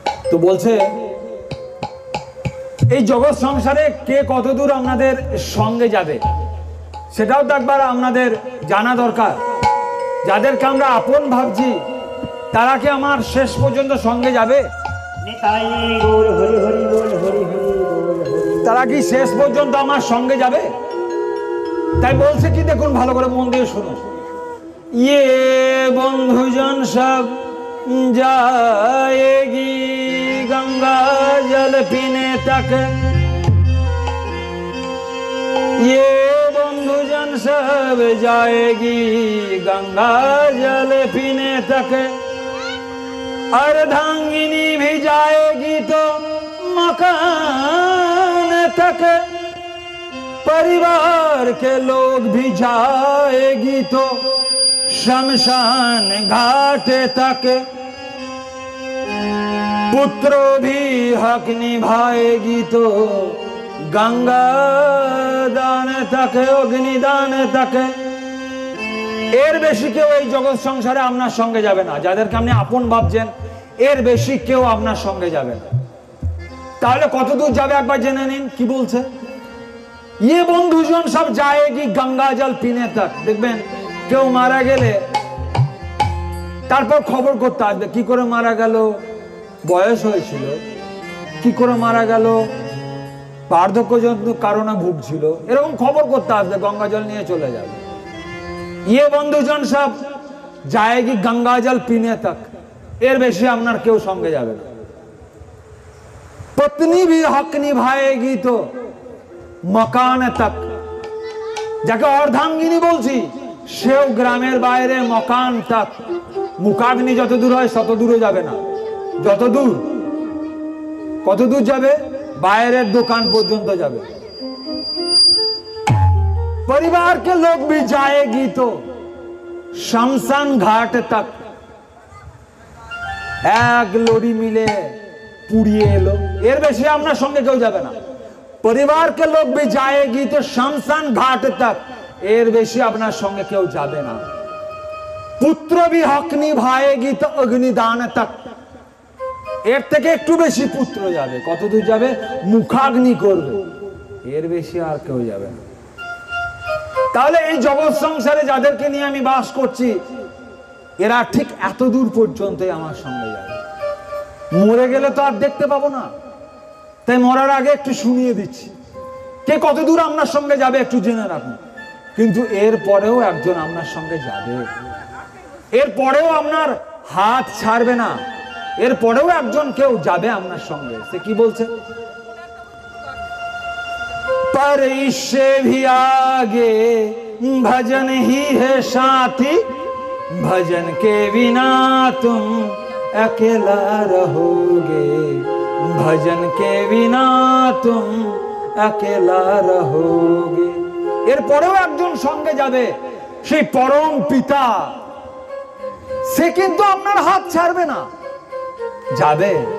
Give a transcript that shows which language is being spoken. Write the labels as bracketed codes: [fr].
[bn] তো বলছে এই জগৎ সংসারে কে কতদূর আপনাদের সঙ্গে যাবে সেটাও তো একবার আপনাদের জানা দরকার। যাদেরকে আমরা আপন ভাবছি তারা কি আমার শেষ পর্যন্ত সঙ্গে যাবে? নিতাই গৌর হরি হরি বল হরি হরি বল হরি। তারা কি শেষ পর্যন্ত আমার সঙ্গে যাবে? তাই বলছে কি, দেখুন ভালো করে মন দিয়ে শুনুন। [hi] ইয়ে বন্ধুজন সব जाएगी गंगा जल पीने तक, ये बंधुजन सब जाएगी गंगा जल पीने तक, अर्धांगिनी भी जाएगी तो मकान तक, परिवार के लोग भी जाएगी तो शमशान घाट तक, पुत्रों भी हक निभाएगी तो गंगा दान तक, अग्निदान तक। [bn] এর বেশি কেউ এই জগৎ সংসারে আপনার সঙ্গে যাবে না। যাদেরকে আপনি আপন ভাবছেন এর বেশি কেউ আপনার সঙ্গে যাবে না। তাহলে কত দূর যাবে একবার জেনে নিন কি বলছে। [hi] ये বন্ধুজন সব जाएगी गंगा जल पीने तक। [bn] দেখবেন কেউ মারা গেলে তারপর খবর করতে আসবে, কি করে মারা গেল, বয়স হয়েছিল, কি করে মারা গেল, বার্ধক্যজনিত কারণে ভুগছিল, এরকম খবর করতে আসবে, গঙ্গা জল নিয়ে চলে যাবে। [hi] ये বন্ধুজন সব जाएगी गंगा जल पीने तक। [bn] এর বেশি আপনার কেউ সঙ্গে যাবে না। [hi] पत्नी भी हक निभाएगी तो मकान तक। [bn] যাকে অর্ধাঙ্গিনী বলছি, সেও গ্রামের বাইরে [hi] মকান তাক, [bn] মুখাগ্নি যত দূর হয় তত দূরে যাবে না। যত দূর, কত দূর যাবে? বাইরের দোকান পর্যন্ত যাবে। [hi] परिवार के लोग भी जाएगी तो शमशान घाट तक। [bn] এক লরি মিলে পুড়িয়ে এলো, এর বেশি আপনার সঙ্গে কেউ যাবে না। [hi] পরিবার के लोग भी जाएगी तो शमशान घाट तक, [bn] এর বেশি আপনার সঙ্গে কেউ যাবে না। [hi] পুত্র भी हक निभाएगी तो अग्निदान तक, [bn] এর থেকে একটু বেশি পুত্র যাবে। কত দূর যাবে? মুখাগ্নি করবে, এর বেশি আর কেউ যাবে না। তাহলে এই জগৎ সংসারে যাদেরকে নিয়ে আমি বাস করছি, এরা ঠিক এত দূর পর্যন্তই আমার সঙ্গে যাবে। মরে গেলে তো আর দেখতে পাবো না, তাই মরার আগে একটু শুনিয়ে দিচ্ছি, কে কত দূর আপনার সঙ্গে যাবে একটু জেনে রাখুন। কিন্তু এর পরেও একজন আপনার সঙ্গে যাবে, এর পরেও আপনার হাত ছাড়বে না, এর পরেও একজন কেউ যাবে আপনার সঙ্গে। সে কি বলছে? [hi] पर इससे भी आगे भजन ही है साथी, भजन के बिना तुम अकेला रहोगे, भजन के बिना तुम अकेला रहोगे। [bn] এর পরেও একজন সঙ্গে যাবে, সেই পরম পিতা, সে কিন্তু আপনার হাত ছাড়বে না, যাবে।